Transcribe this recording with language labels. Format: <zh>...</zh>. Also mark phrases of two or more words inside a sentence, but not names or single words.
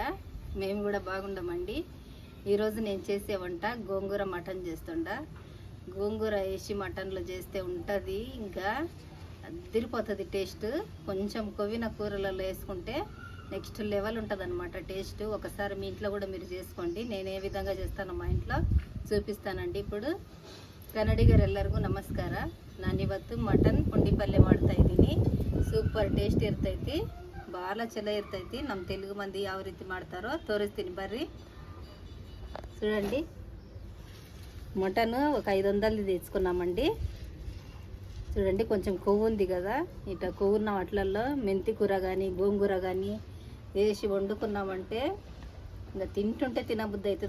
<te>మేము కూడా బాగుండమండి. ఈరోజు నేను చేసే వంట గోంగూర మటన్ చేస్తుండా. గోంగూర వేసి మటన్లో చేస్తే ఉంటుంది, ఇంకా అదిరిపోతుంది టేస్ట్. కొంచెం కొవ్విన కూరలలో వేసుకుంటే నెక్స్ట్ లెవెల్ ఉంటుంది అనమాట టేస్ట్. ఒకసారి మీ ఇంట్లో కూడా మీరు చేసుకోండి. నేను ఏ విధంగా చేస్తానో మా ಇಂట్లో చూపిస్తానండి. ఇప్పుడు</te> <kn>ಕನ್ನಡಿಗರೆಲ್ಲರಿಗೂ ನಮಸ್ಕಾರ. ನಾನಿವತ್ತು ಮಟನ್ ಪುಂಡಿ ಪಲ್ಯ ಮಾಡ್ತಾ ಇದ್ದೀನಿ. ಸೂಪರ್ ಟೇಸ್ಟ್ ಇರ್ತೈತಿ, ಭಾಳ ಚಲೋ ಇರ್ತೈತಿ. ನಮ್ಮ</kn> <te>తెలుగు మంది</te> <kn>ಯಾವ ರೀತಿ ಮಾಡ್ತಾರೋ ತೋರಿಸ್ತೀನಿ ಬರ್ರಿ.</kn> <te>చూడండి, మటన్ ఒక 500 తెచ్చుకున్నామండి. చూడండి, కొంచెం కొవ్వు ఉంది కదా, ఇట్లా కొవ్వున్న వాటిలలో మెంతి కూర కానీ గోంగూర కానీ వేసి వండుకున్నామంటే ఇంకా తింటుంటే తినబుద్ధి అవుతుంది.</te>